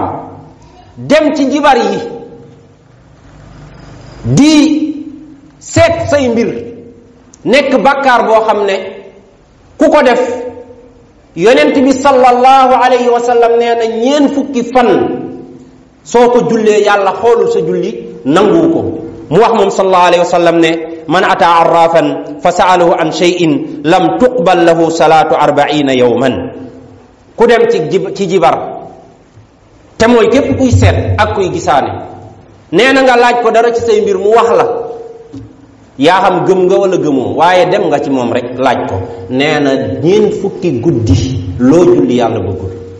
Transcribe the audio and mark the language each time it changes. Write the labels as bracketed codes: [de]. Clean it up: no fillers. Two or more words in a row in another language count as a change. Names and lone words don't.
[wo] dem ci njibar yi di seet say mbir nekk bàkkaar boo xam ne ku ko def yonent bi [ar] صلى الله عليه وسلم [wo] nee na 4 fukki fan soo ko jullee yàlla xoolul sa julli nanguwu ko. mu wax moom [ar] صلى الله عليه وسلم ne من أتى عرافا فسأله عن شيء لم تقبل له صلاة 40 يوما. [wo] ku dem ci jibar, te mooy képp kuy seet ak kuy gisaane, nee na nga laaj ko dara ci say mbir mu wax la, yaa xam gëm nga wala gëmoo, waaye dem nga ci moom rek laaj ko, nee na 4 fukki guddi loo julli yàlla bëggul.